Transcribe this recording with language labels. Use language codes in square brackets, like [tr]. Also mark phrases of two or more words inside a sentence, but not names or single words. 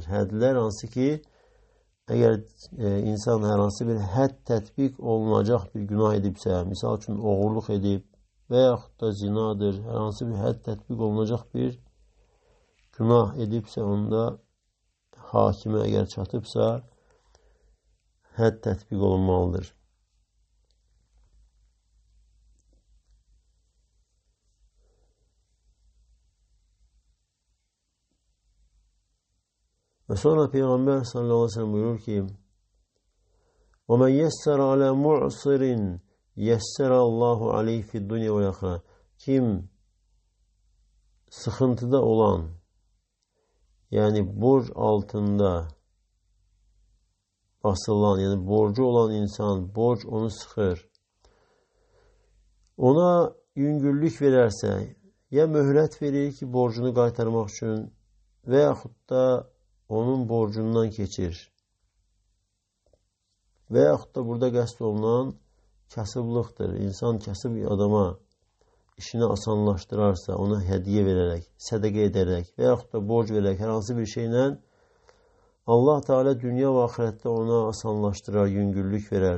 [az] Hədlər hansı ki, eğer insan herhangi bir hədd tətbiq olunacaq bir günah edibsə, misal üçün oğurluq edib və yaxud da zinadır, herhangi bir hədd tətbiq olunacaq bir günah edibsə, onda hakimə eğer çatıbsa, hədd tətbiq olunmalıdır. Ve sonra Peygamber [ar] صلى الله عليه وسلم [az] buyurur ki, [ar] وَمَنْ يَسَّرَ عَلَى مُعْصِرٍ يَسَّرَ اللّٰهُ عَلَيْهِ فِي الدُّنْيَا وَالْآخِرَةِ. [az] Kim sıkıntıda olan, yani borç altında basılan, yani borcu olan insan, borç onu sıkır. Ona yüngüllük vererse, ya mühlet verir ki borcunu qaytarmaq üçün, veyahut da onun borcundan keçir. Və yaxud da burada qəsd olunan kasıblıqdır. İnsan kasıb adama işini asanlaşdırarsa, ona hədiyyə verərək, sədəqə edərək və yaxud da borc verərək hər hansı bir şeylə Allah Teala dünya və axirətdə ona asanlaşdırar, yüngüllük verər.